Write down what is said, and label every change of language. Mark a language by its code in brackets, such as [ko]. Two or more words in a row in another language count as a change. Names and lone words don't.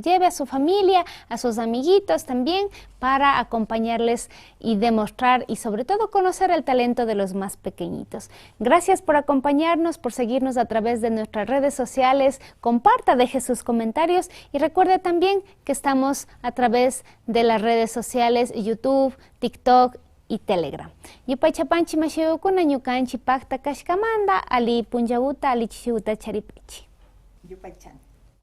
[es] Lleve a su familia, a sus amiguitos también para acompañarles y demostrar y sobre todo conocer el talento de los más pequeñitos. Gracias por acompañarnos, por seguirnos a través de nuestras redes sociales. Comparta, deje sus comentarios y recuerde también que estamos a través de las redes sociales YouTube, TikTok y Telegram. [qu] Yupay chapanchi mashiukuna ñukanchi pakta kashkamanda ali punjauta ali chishiuta charipichi. Yupay chan.